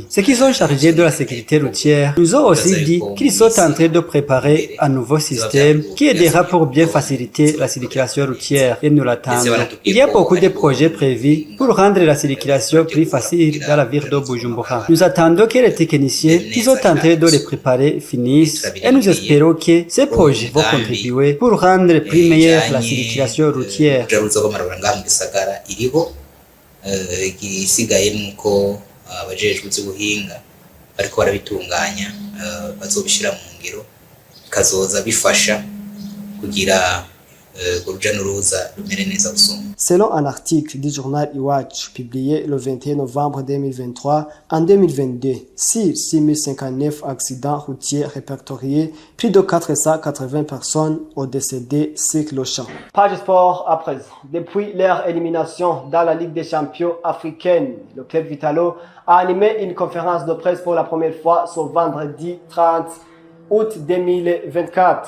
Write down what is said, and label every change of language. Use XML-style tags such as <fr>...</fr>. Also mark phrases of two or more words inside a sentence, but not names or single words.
<fr>Ceux qui sont chargés de la sécurité routière nous ont aussi dit qu'ils sont en train de préparer un nouveau système qui aidera pour bien faciliter la circulation routière et nous l'attendons. Il y a beaucoup de projets prévus pour rendre la circulation plus facile dans la ville de Bujumbura. Nous attendons que les techniciens qui sont en train de les préparer finissent et nous espérons que ces projets vont contribuer pour rendre plus meilleure la circulation routière.</fr> <rn>Igisigaye nuko abajejwe by'ubuhinga bariko barabitunganya bazobishira mu ngiro kazoza bifasha kugira uruja n'uruza rumere neza gusumba.</rn> <fr>Selon un article du journal Iwacu publié le 21 novembre 2023, en 2022, sur 6059 accidents routiers répertoriés, plus de 480 personnes ont décédé sur le champ. Page sport à présent. Depuis leur élimination dans la Ligue des champions africaine, le club Vitalo a animé une conférence de presse pour la première fois ce vendredi 30 août 2024.</fr>